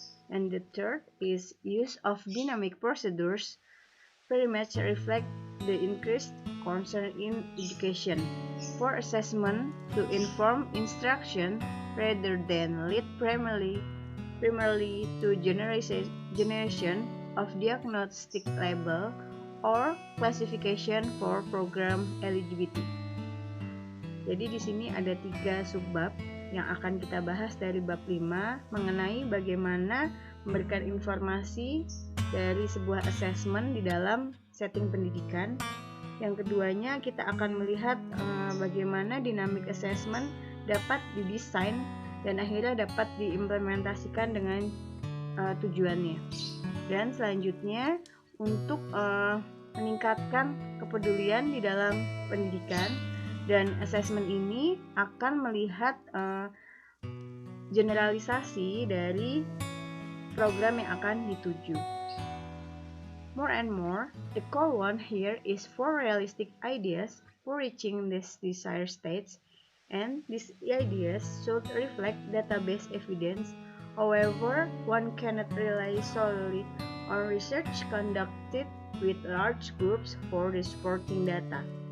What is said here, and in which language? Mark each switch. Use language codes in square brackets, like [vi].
[en] And the third is use of dynamic procedures very much reflect the increased concern in education for assessment to inform instruction rather than lead primarily to generation of diagnostic label or classification for program eligibility. [id] Jadi di sini ada 3 subbab yang akan kita bahas dari bab 5 mengenai bagaimana memberikan informasi dari sebuah assessment di dalam setting pendidikan. Yang keduanya kita akan melihat bagaimana dynamic assessment dapat didesain dan akhirnya dapat diimplementasikan dengan tujuannya. Dan selanjutnya untuk meningkatkan kepedulian di dalam pendidikan, dan assessment ini akan melihat generalisasi dari program yang akan dituju. [en] More and more, the core one here is for realistic ideas for reaching these desired states, and these ideas should reflect database evidence. However, one cannot rely solely on research conducted with large groups for the supporting data.